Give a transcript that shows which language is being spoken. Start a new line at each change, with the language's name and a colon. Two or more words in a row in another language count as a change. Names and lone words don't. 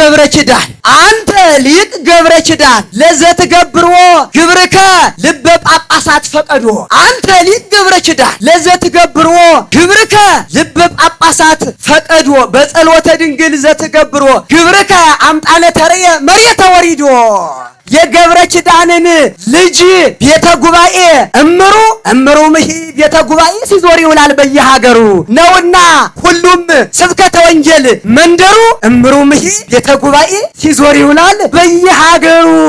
Geez: ኪዳን አንተ ሊቅ ገብረ ኪዳን ለዘትገብርዎ ግብርከ ልበ ጳጳሳት ፈቀዶ አንተ ሊቅ ገብረ ኪዳን ለዘትገብርዎ ግብርከ ልበ ጳጳሳት ፈቀዶ በጸሎተ ድንግል ዘትገብርዎ ግብርከ አምጣነ ተርየ መሬተ ወሪዶ
Amharic: የገብረ ኪዳንን ልጅ ቤተ ጉባኤ እምሩ ምሂ ቤተ ጉባኤ ሲዞር ይውላል በየሀገሩ ነውና ሁሉም ስብከተ ወንጌል መንደሩ እምሩ ምሂ ቤተ ጉባኤ ሲዞር ይውላል በየሀገሩ።